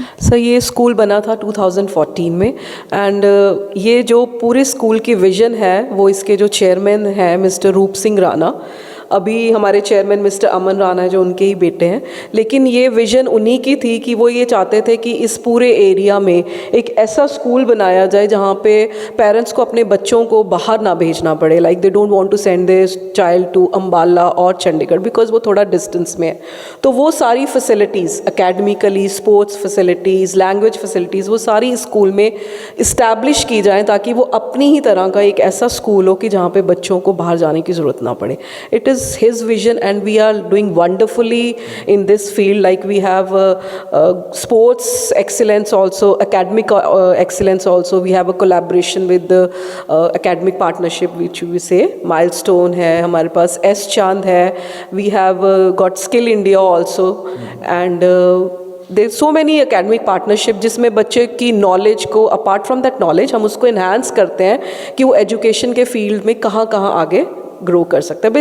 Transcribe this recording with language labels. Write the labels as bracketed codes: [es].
[hi] Sir ये school बना था 2014 में, एंड ये जो पूरे स्कूल की विज़न है वो इसके जो चेयरमैन हैं मिस्टर रूप सिंह राणा, अभी हमारे चेयरमैन मिस्टर अमन राणा है जो उनके ही बेटे हैं, लेकिन ये विज़न उन्हीं की थी कि वो ये चाहते थे कि इस पूरे एरिया में एक ऐसा स्कूल बनाया जाए जहाँ पे पेरेंट्स को अपने बच्चों को बाहर ना भेजना पड़े, [en] like they don't want to send their child to Ambala [hi] और चंडीगढ़ बिकॉज वो थोड़ा डिस्टेंस में है। तो वो सारी facilities academically, sports facilities, language facilities, वो सारी स्कूल में इस्टेब्लिश की जाएँ ताकि वो अपनी ही तरह का एक ऐसा स्कूल हो कि जहाँ पे बच्चों को बाहर जाने की ज़रूरत ना पड़े। [en] It is his vision and we are doing wonderfully in this field, like we have sports excellence also, academic excellence also. We have a collaboration with the academic partnership which we say Milestone [hi] है हमारे पास, [en] S Chand है, we have got Skill India also, and there so many academic partnership [hi] जिसमें बच्चे की knowledge को, apart from that knowledge हम उसको enhance करते हैं कि वो एजुकेशन के फील्ड में कहाँ कहाँ आगे ग्रो कर सकता है।